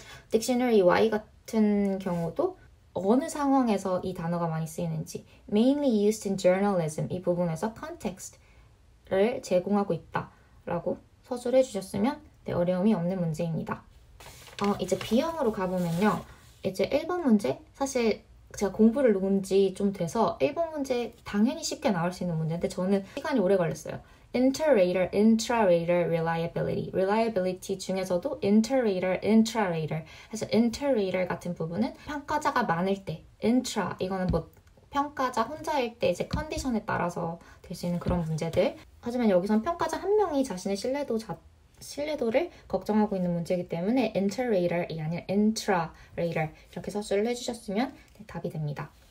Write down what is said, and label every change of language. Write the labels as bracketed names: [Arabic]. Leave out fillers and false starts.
[Korean] dictionary Y 같은 경우도 어느 상황에서 이 단어가 많이 쓰이는지 [English] mainly used in journalism [Korean] 이 부분에서 context를 제공하고 있다라고 서술해 주셨으면 네, 어려움이 없는 문제입니다. 이제 B형으로 가보면요. 이제 1번 문제 사실 제가 공부를 놓은 지 좀 돼서 1번 문제 당연히 쉽게 나올 수 있는 문제인데 저는 시간이 오래 걸렸어요. [English] Inter-rater, intra-rater reliability. reliability 중에서도 inter-rater, intra-rater. [Korean] 해서 inter-rater 같은 부분은 평가자가 많을 때, intra 이거는 뭐 평가자 혼자일 때 이제 컨디션에 따라서 될 수 있는 그런 문제들. 하지만 여기선 평가자 한 명이 자신의 신뢰도를 걱정하고 있는 문제이기 때문에 inter-rater이 아니라 intra-rater 이렇게 서술을 해주셨으면 네, 답이 됩니다.